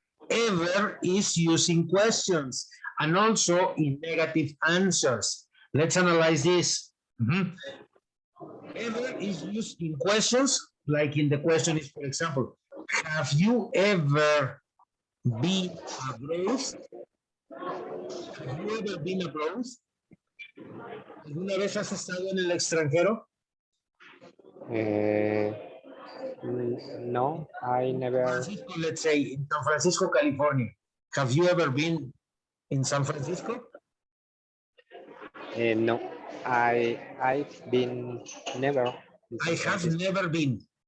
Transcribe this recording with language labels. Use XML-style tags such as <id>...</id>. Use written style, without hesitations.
<en>Ever is using questions and also in negative answers. Let's analyze this. Ever is used in questions, like in the question is, for example, have you ever been abroad? Have you ever been abroad?</en> <es>¿Alguna vez has estado en el extranjero?</es> <en>No, I never. Francisco, let's say in San Francisco, California. Have you ever been in San Francisco? No, I've been never. I have never been.</en>